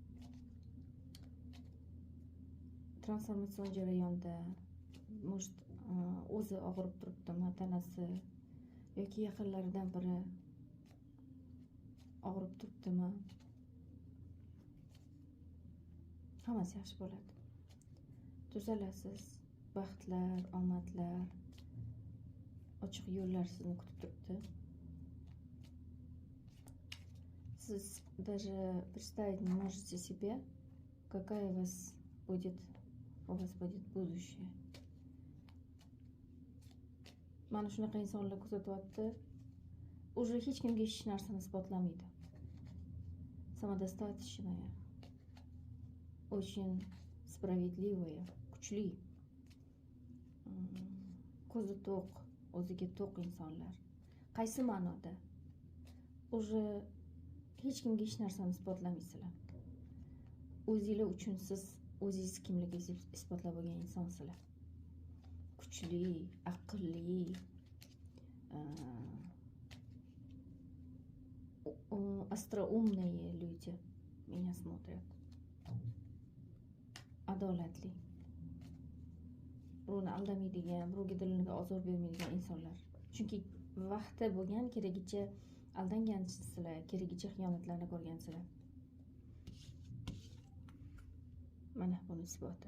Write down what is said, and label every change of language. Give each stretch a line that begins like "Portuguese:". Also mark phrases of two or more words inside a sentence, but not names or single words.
Uzbek: Transformatsion jarayonda может o'zi og'rib turibdimi, tanasi yoki yaqinlaridan biri og'rib turibdimi? Hammasi yaxshi bo'ladi. Tuzalasiz. Baxtlar, omadlar, ochiq yo'llar sizni kutib turibdi.
Russian: Siz даже представить не можете себе, какая у вас будет будущее.
Uzbek: Mana shunaqa insonlar kuzatyapti. Уже hech kimga hech narsani isbotlamaydi.
Russian: Самодостаточная, очень справедливая,
Uzbek: kuchli, ko'zi to'q, o'ziga to'q insonlar. Qaysi ma'noda? Уже hech kimga hech narsani isbotlamaysizlar. O'zingizlar uchun siz o'zingiz kimligingizni isbotlab olgan insonsizlar. Kuchli, aqlli,
Russian: остроумные люди меня смотрят.
Uzbek: Adolatli. Birovni aldamaydigan, birovga diliga ozor bermaydigan insonlar. Chunki vaqti bo'lgan, keragicha aldangansizlar, keragicha xiyonatlarni ko'rgansizlar. Mana buni isboti.